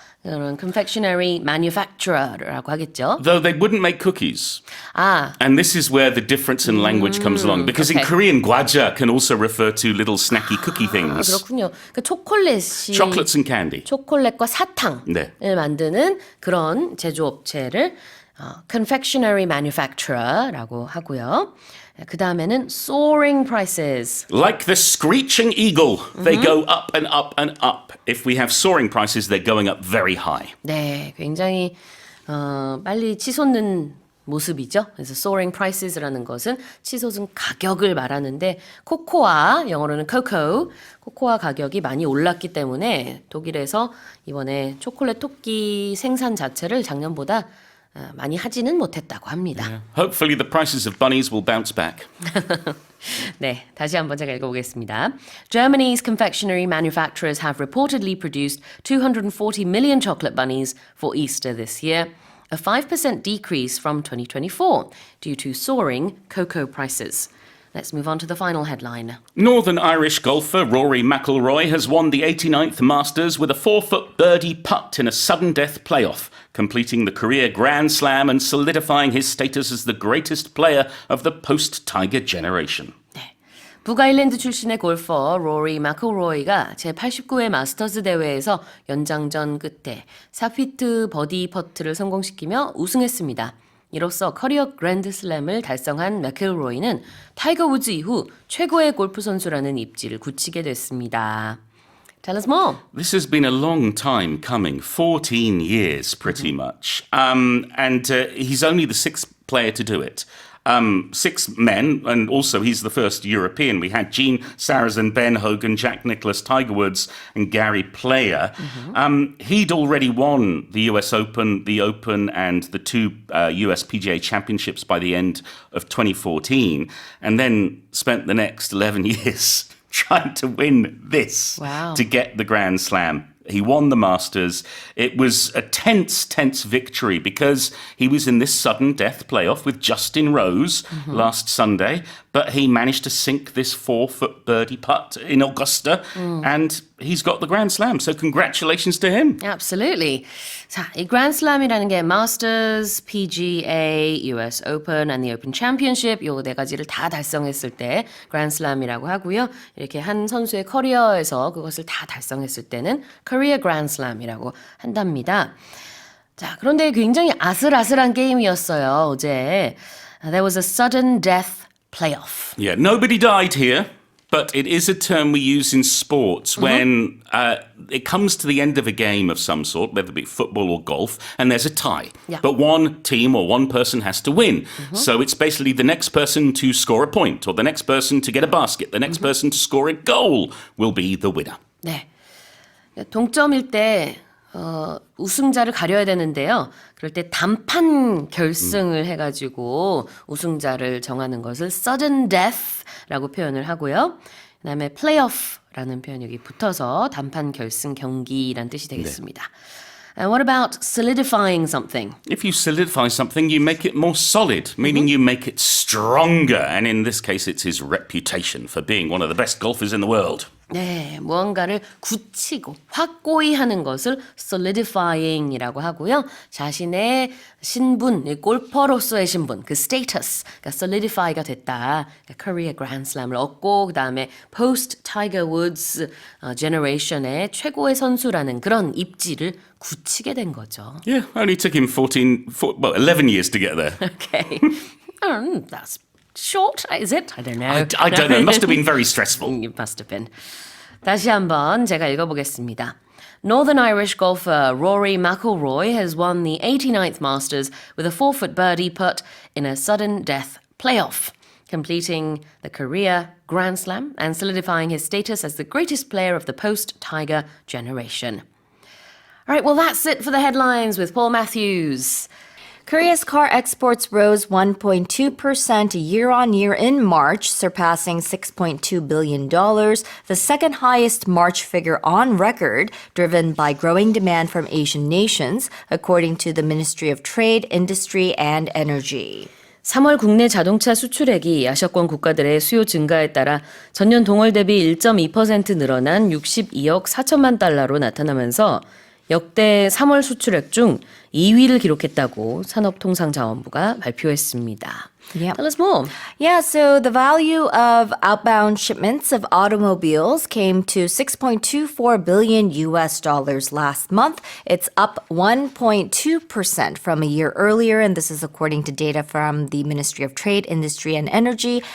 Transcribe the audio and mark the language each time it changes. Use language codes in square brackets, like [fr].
[ko] 그런 [en] confectionery manufacturer [ko] 라고 하겠죠. [en] Though they wouldn't make cookies. 아, And this is where the difference in language comes along. Because in okay. Korean, gwaja can also refer to little snacky cookie things. [ko] 그렇군요. 그 초콜릿이 [en] Chocolates and candy. [ko] 초콜릿과 사탕을 네. 만드는 그런 제조업체를 [en] confectionery manufacturer [ko] 라고 하고요. 그 다음에는 [en] soaring prices. Like the screeching eagle, they go up and up and up. If we have soaring prices, they're going up very high. [ko] 네, 굉장히 빨리 치솟는 모습이죠. 그래서 [en] soaring prices [ko] 라는 것은 치솟은 가격을 말하는데 코코아, 영어로는 cocoa, 코코아 가격이 많이 올랐기 때문에 독일에서 이번에 초콜릿 토끼 생산 자체를 작년보다 많이 하지는 못했다고 합니다. [en] Hopefully the prices of bunnies will bounce back. [ko] 네, 다시 한번 제가 읽어보겠습니다. [en] Germany's confectionery manufacturers have reportedly produced 240 million chocolate bunnies for Easter this year, a 5% decrease from 2024 due to soaring cocoa prices. Let's move on to the final headline. Northern Irish golfer Rory McIlroy has won the 89th Masters with a 4-foot birdie putt in a sudden death playoff, completing the career Grand Slam and solidifying his status as the greatest player of the post-Tiger generation. [ko] 북아일랜드 출신의 골퍼 로리 마클로이가 제89회 마스터즈 대회에서 연장전 끝에 4피트 버디 퍼트를 성공시키며 우승했습니다. 이로써 커리어 그랜드슬램을 달성한 맥일로이는 타이거 우즈 이후 최고의 골프 선수라는 입지를 굳히게 됐습니다. [en] Tell us more. This has been a long time coming, 14 years pretty much. And he's only the sixth player to do it. 6 men, and also he's the first European. We had Gene Sarazen, Ben Hogan, Jack Nicklaus, Tiger Woods, and Gary Player. He'd already won the US Open, the Open, and the 2 US PGA Championships by the end of 2014, and then spent the next 11 years trying to win this Wow. to get the Grand Slam. He won the Masters. It was a tense victory because he was in this sudden death playoff with Justin Rose last Sunday, but he managed to sink this 4-foot birdie putt in Augusta, and he's got the Grand Slam. So congratulations to him. Absolutely. [ko] 자, 이 그랜드슬램이라는 게 [en] Masters, PGA, US Open, and the Open Championship [ko] 요 4가지를 다 달성했을 때 그랜드슬램이라고 하고요. 이렇게 한 선수의 커리어에서 그것을 다 달성했을 때는 [en] Career Grand Slam [ko] 이라고 한답니다. 자, 그런데 굉장히 아슬아슬한 게임이었어요, 어제. [en] There was a sudden death playoff. Yeah, nobody died here. But it is a term we use in sports when it comes to the end of a game of some sort, whether it be football or golf, and there's a tie. Yeah. But one team or one person has to win. So it's basically the next person to score a point, or the next person to get a basket, the next person to score a goal will be the winner. [ko] 네. 동점일 때 우승자를 가려야 되는데요. 그럴 때 단판 결승을 해가지고 우승자를 정하는 것을 [en] sudden death [ko] 라고 표현을 하고요. 그다음에 playoff라는 표현이 여기 붙어서 단판 결승 경기란 뜻이 되겠습니다. [en] And what about solidifying something? If you solidify something, you make it more solid, meaning you make it stronger. And in this case, it's his reputation for being one of the best golfers in the world. [ko] 네, 무언가를 굳히고 확고히 하는 것을 solidifying이라고 하고요. 자신의 신분, 골퍼로서의 신분, 그 status, 그러니까 solidify가 됐다. 그러니까 [en] career grand slam [ko] 을 얻고 그다음에 [en] post Tiger Woods generation [ko] 의 최고의 선수라는 그런 입지를 굳히게 된 거죠. [en] Yeah, only took him 11 years to get there. Okay. That's short, is it? I don't know. I don't know. It must have been very stressful. It must have been. [ko] 다시 한번 제가 읽어보겠습니다. [en] Northern Irish golfer Rory McIlroy has won the 89th Masters with a 4-foot birdie putt in a sudden death playoff, completing the career Grand Slam and solidifying his status as the greatest player of the post-Tiger generation. All right, well, that's it for the headlines with Paul Matthews. Korea's car exports rose 1.2% year on year in March, surpassing $6.2 billion, the second highest March figure on record, driven by growing demand from Asian nations, according to the Ministry of Trade, Industry, and Energy. [ko] 3월 국내 자동차 수출액이 아시아권 국가들의 수요 증가에 따라 전년 동월 대비 1.2% 늘어난 62억 4천만 달러로 나타나면서 역대 3월 수출액 중 2위를 기록했다고 산업통상자원부가 발표했습니다. [en] Yep. Tell us more. Yeah, so the value of outbound shipments of automobiles came to $6.24 billion last month. It's up 1.2% from a year earlier, and this is according to data from the Ministry of Trade, Industry, and Energy.